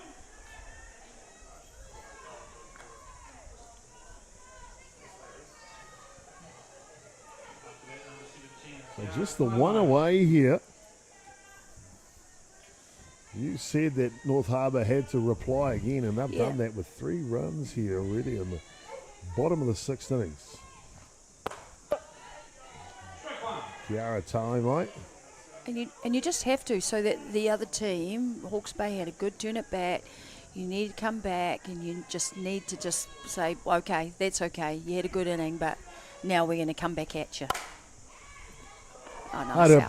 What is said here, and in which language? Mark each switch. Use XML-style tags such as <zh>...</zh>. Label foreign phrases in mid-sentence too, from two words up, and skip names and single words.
<en>So just the one away here. You said that North Harbour had to reply again, and they've done that with 3 runs here already in the bottom of the 6th innings. Atiawa Toa, mate. And you just have to, so that the other team, Hawke's Bay, had a good turn at bat. You need to come back, and you just need to just say, okay, that's okay. You had a good inning, but now we're going to come back at you. Oh, nice Had a</en>